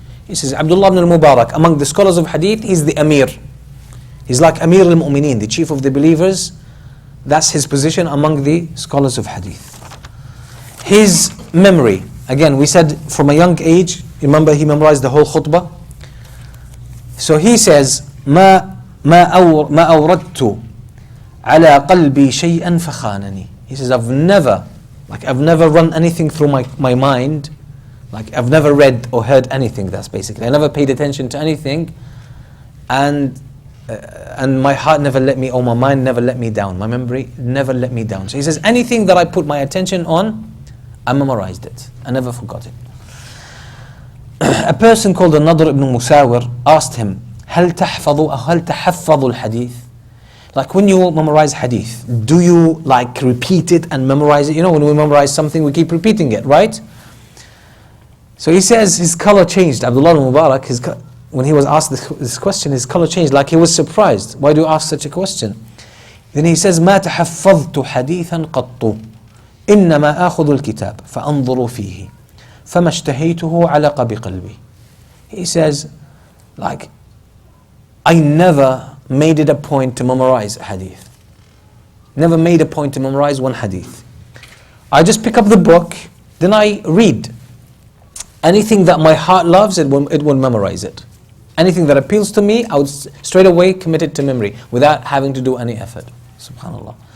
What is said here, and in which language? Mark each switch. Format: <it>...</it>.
<en>He says, Abdullah ibn al-Mubarak, among the scholars of hadith, he's the amir. He's like Amir al-Mu'mineen, the chief of the believers. That's his position among the scholars of hadith. His memory, again we said from a young age, remember he memorized the whole khutbah. So he says,</en> <ar>ما أوردت على قلبي شيئا فخانني.</ar> <en>He says, I've never run anything through my mind, like I've never read or heard anything. That's basically, I never paid attention to anything, and and my heart never let me, or my mind never let me down. My memory never let me down. So he says, anything that I put my attention on, I memorized it. I never forgot it. A person called Nadr ibn Musawir asked him,</en> <ar>هل تحفظ الحديث?</ar> <en>Like when you memorize hadith, do you like repeat it and memorize it? You know, when we memorize something, we keep repeating it, right? So he says his color changed. Abdullah al-Mubarak, when he was asked this question, his color changed, like he was surprised. Why do you ask such a question? Then he says,</en> <ar>ما تحفظت حديثا قط إنما آخذ الكتاب فأنظر فيه فما اشتهيته علق بقلبي.</ar> <en>He says, like, I never made it a point to memorize a hadith. Never made a point to memorize one hadith. I just pick up the book, then I read. Anything that my heart loves, it will memorize it. Anything that appeals to me, I would straight away commit it to memory without having to do any effort. Subhanallah.</en>